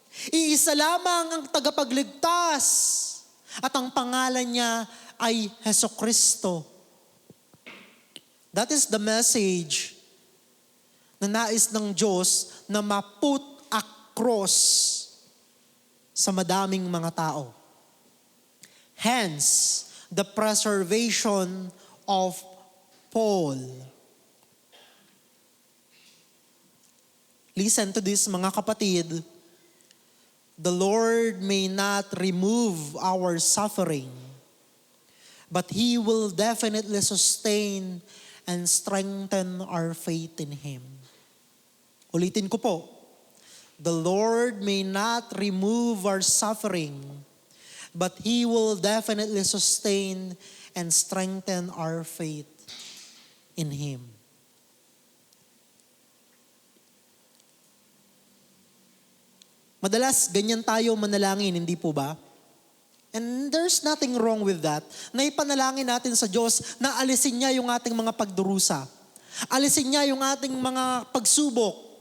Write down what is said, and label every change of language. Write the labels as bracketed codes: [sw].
[tl] Iisa lamang ang tagapagligtas. At ang pangalan niya ay Hesukristo. [en] That is the message [tl] na nais ng Diyos na ma-put across sa madaming mga tao. [en] Hence, the preservation of Paul. Listen to this, mga kapatid. The Lord may not remove our suffering, but He will definitely sustain and strengthen our faith in Him. [tl] Ulitin ko po. [en] The Lord may not remove our suffering, but He will definitely sustain and strengthen our faith in Him. [tl] Madalas, ganyan tayo manalangin, hindi po ba? [en] And there's nothing wrong with that. [tl] Naipanalangin natin sa Diyos na alisin niya yung ating mga pagdurusa. Alisin niya yung ating mga pagsubok.